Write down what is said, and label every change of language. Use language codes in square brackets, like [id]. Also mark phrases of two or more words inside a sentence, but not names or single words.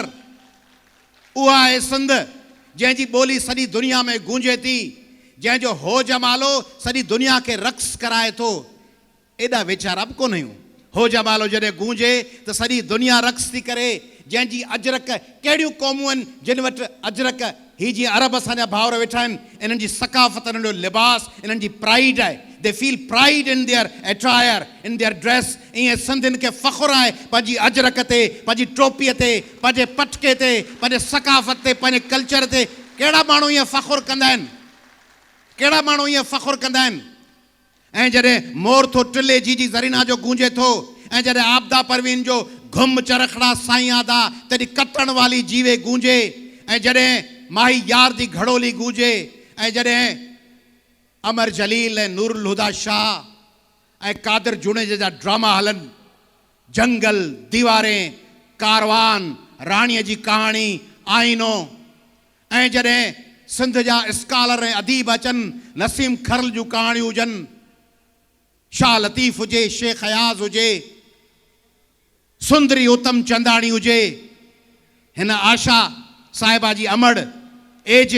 [sd] उहा आहे सिंध जंहिंजी ॿोली सॼी दुनिया में गूंजे थी, जंहिंजो हो जमालो सॼी दुनिया खे रक़्स कराए थो। एॾा वेचारा बि कोन आहियूं। हो जमालो जॾहिं गूंजे त सॼी दुनिया रक़्स थी करे। जंहिंजी अजरक, कहिड़ियूं क़ौमूं आहिनि जिन वटि अजरक, ही जीअं अरब असांजा भाउर वेठा आहिनि, इन्हनि जी सकाफ़त, इन्हनि जो लिबास, इन्हनि जी प्राइड आहे। [en] They feel pride in their attire, in their dress. [sd] ईअं सिंधियुनि खे फ़ख़ुरु आहे पंहिंजी अजरक ते, पंहिंजी टोपीअ ते, पंहिंजे पटके ते, पंहिंजे सकाफ़त ते, पंहिंजे कल्चर ते। कहिड़ा माण्हू ईअं फ़ख़ुरु कंदा आहिनि? कहिड़ा माण्हू ईअं फ़ख़ुरु कंदा आहिनि? ऐं जॾहिं मोर थो टिले जी ज़रीना जो गूंजे थो, ऐं जॾहिं आबदा परवीन जो घुम चरखड़ा साईं आदा, तॾहिं कटण वाली जीवे गूंजे, ऐं जॾहिं माही यार दी घड़ोली गूंजे, ऐं जॾहिं अमर जलील ऐं नूरुल हुदा शाह ऐं कादिर जुनेजा जा ड्रामा हलनि, जंगल, दीवारें, कारवान, राणीअ जी कहाणी, आईनो, ऐं जॾहिं सिंध जा स्कॉलर ऐं अदीब अचनि, नसीम खरल जूं कहाणियूं हुजनि, शाह लतीफ़ हुजे, शेख अयाज़ हुजे, सुंदरी उत्तम चंदाणी हुजे, हिन आशा साहिबा जी अमड़, ए.जे.